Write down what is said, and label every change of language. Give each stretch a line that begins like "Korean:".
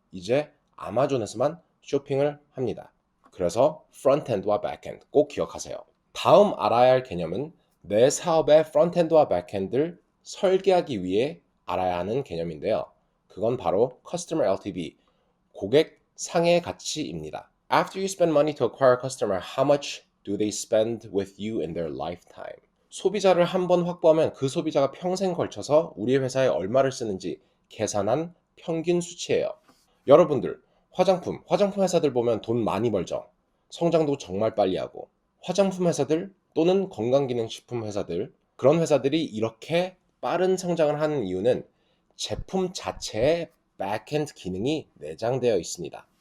Korean: 이제 아마존에서만 쇼핑을 합니다. 그래서 프론트엔드와 백엔드 꼭 기억하세요. 다음 알아야 할 개념은 내 사업의 프론트엔드와 백엔드를 설계하기 위해 알아야 하는 개념인데요. 그건 바로 Customer LTV, 고객 상해 가치입니다.
English: After you spend money to acquire a customer, how much do they spend with you in their lifetime?
Korean: 소비자를 한 번 확보하면 그 소비자가 평생 걸쳐서 우리 회사에 얼마를 쓰는지 계산한 평균 수치예요. 여러분들, 화장품 회사들 보면 돈 많이 벌죠. 성장도 정말 빨리 하고. 화장품 회사들 또는 건강기능식품 회사들, 그런 회사들이 이렇게 빠른 성장을 하는 이유는 제품 자체에 백엔드 기능이 내장되어 있습니다.